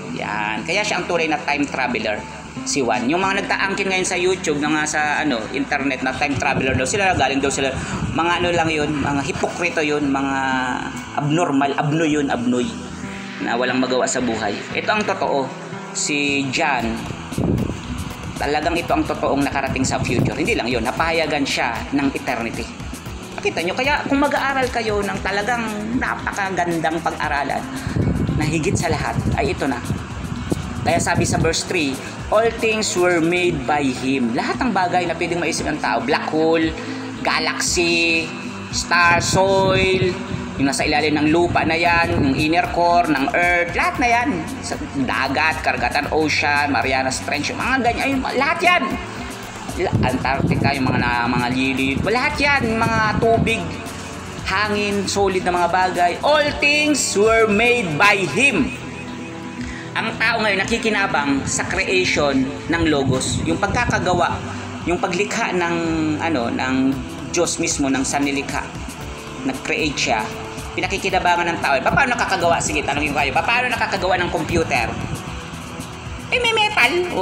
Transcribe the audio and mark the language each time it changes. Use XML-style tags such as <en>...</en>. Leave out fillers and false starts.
<tl>Yan, kaya siya ang tunay na time traveler, si Juan. Yung mga nagtaangkin ngayon sa YouTube, nga sa internet na time traveler daw sila, galing daw sila, mga lang yun, mga hipokrito yun, mga abnormal, abnoy, na walang magawa sa buhay. Ito ang totoo. Si John talagang ito ang totoong nakarating sa future. Hindi lang yun, napahayagan siya ng eternity. Nakita nyo, kaya kung mag-aaral kayo ng talagang napakagandang pag-aralan, na higit sa lahat, ay ito na. Kaya sabi sa verse 3,</tl> <en>all things were made by Him.</en> <tl>Lahat ng bagay na pwedeng maisip ng tao, black hole, galaxy, star, soil, yung nasa ilalim ng lupa na yan, yung inner core ng earth, lahat na yan. Sa dagat, karagatan, ocean, Marianas Trench, yung mga ganyan, lahat yan. Antarctica, yung mga lilid, lahat yan, mga tubig, hangin, solid na mga bagay.</tl> <en>All things were made by Him.</en> <tl>Ang tao ngayon nakikinabang sa creation ng logos, yung pagkakagawa, yung paglikha ng ng Diyos mismo, ng sanlilikha, nag-create siya. Pinakikinabangan ng tao. Paano nakakagawa? Sige, tanongin ko kayo. Paano nakakagawa ng computer? May metal.</tl>